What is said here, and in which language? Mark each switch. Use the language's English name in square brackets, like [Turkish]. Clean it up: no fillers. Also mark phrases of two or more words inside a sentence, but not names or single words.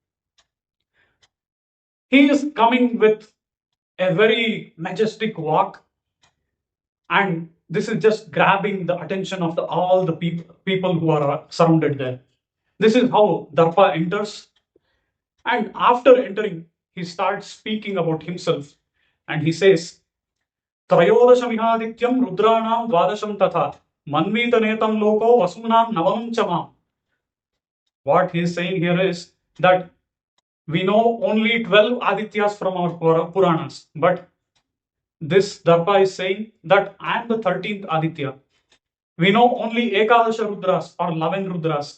[English] He is coming with a very majestic walk, and this is just grabbing the attention of all the people who are surrounded there. This is how Darpa enters, and after entering, he starts speaking about himself, and he says, [Sanskrit] त्रयोदशमिहादित्यम् रुद्राणाम् द्वादशम् तथा मन्वितनेतम् लोको वसूनाम् नवमम् चमम्. [English] What he is saying here is that we know only 12 Adityas from our Puranas, but this Darpa is saying that I am the 13th Aditya. We know only [Sanskrit] एकादश रुद्राः [English] or 11 Rudras.